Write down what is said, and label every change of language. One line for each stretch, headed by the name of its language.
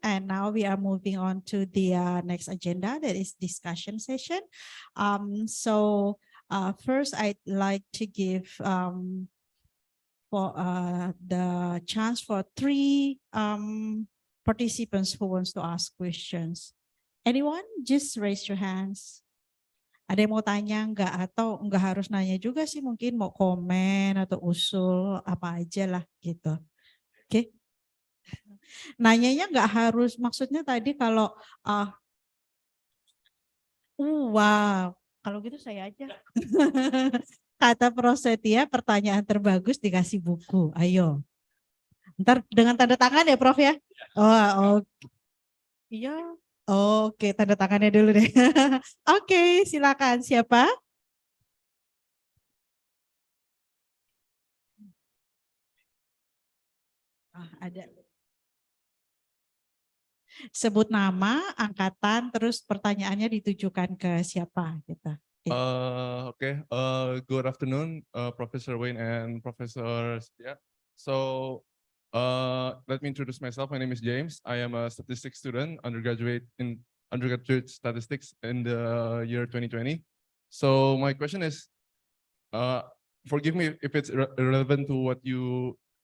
English: And now we are moving on to the next agenda, that is discussion session. So first, I'd like to give for the chance for 3 participants who wants to ask questions. Anyone? Just raise your hands.
Indonesian: Ada yang mau tanya enggak, atau enggak harus nanya juga sih, mungkin mau komen atau usul apa aja lah gitu. Oke. Nanyanya enggak harus, maksudnya tadi kalau wow, kalau gitu saya aja. Kata Prof. Setia, pertanyaan terbagus dikasih buku. Ayo. Ntar dengan tanda tangan ya Prof ya? Oh, oke. Iya. Oke, tanda tangannya dulu deh. Oke, silakan. Siapa? Ada. Sebut nama, angkatan, terus pertanyaannya ditujukan ke siapa gitu.
English: Okay. Good afternoon, Professor Wayne and Professor Setia. So, let me introduce myself. My name is James. I am a statistics student, undergraduate statistics in the year 2020. So my question is, forgive me if it's irrelevant to what you